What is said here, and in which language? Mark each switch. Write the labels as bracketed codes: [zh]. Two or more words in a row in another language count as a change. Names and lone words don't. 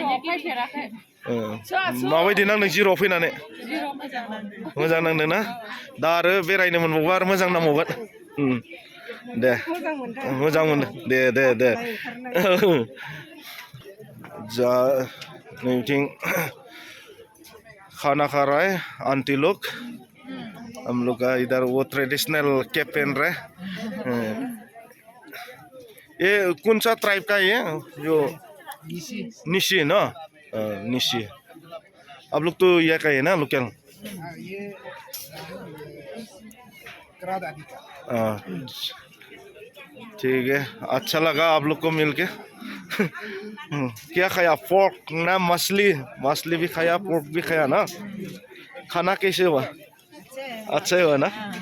[brx] माबायदि नांदों जिर'आव फैनानै मोजां नांदों ना दा आरो बेरायनो मोनबावबा आरो मोजां नांबावगोन दे मोजां मोनो दे जा नैथिं [hi] खाना खा रहा है आंटी लोग हम लोग का इधर वो [en] traditional cap [hi] पहन रहे ये कौन सा ट्राइब का है जो निशी ना निशी आप लोग तो यह का है ना लोकल ठीक है अच्छा लगा आप लोग को मिलके क्या खाया पोर्क ना मछली भी खाया पोर्क भी खाया ना खाना कैसे हुआ अच्छा ही हुआ ना